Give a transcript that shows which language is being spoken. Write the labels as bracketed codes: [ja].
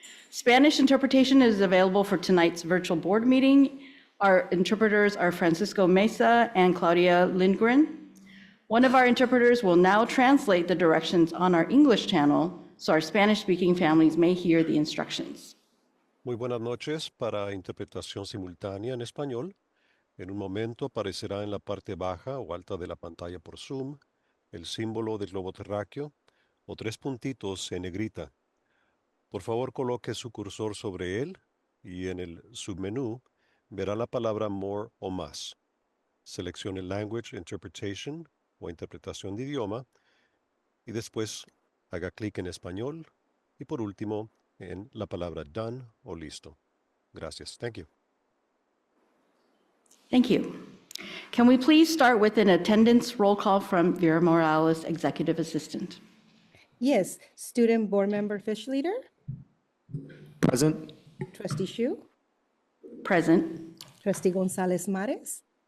[en] Spanish interpretation is available for tonight's virtual board meeting. Our interpreters are Francisco Mesa and Claudia Lindgren. One of our interpreters will now translate the directions on our English channel so our Spanish-speaking families may hear the instructions. [es] Muy buenas noches. Para interpretación simultánea en español, en un momento aparecerá en la parte baja o alta de la pantalla por Zoom el símbolo del globo terráqueo o tres puntitos en negrita. Por favor, coloque su cursor sobre él y en el submenú verá la palabra More o Más. Seleccione Language Interpretation o Interpretación de Idioma y después haga clic en Español y por último en la palabra Done o Listo. Gracias. [en] Thank you. Thank you. Can we please start with an attendance roll call from Vera Morales, Executive Assistant? Yes. Student Board Member Fish Leader? Present. Trustee Shu? Present. Trustee Gonzalez-Mares?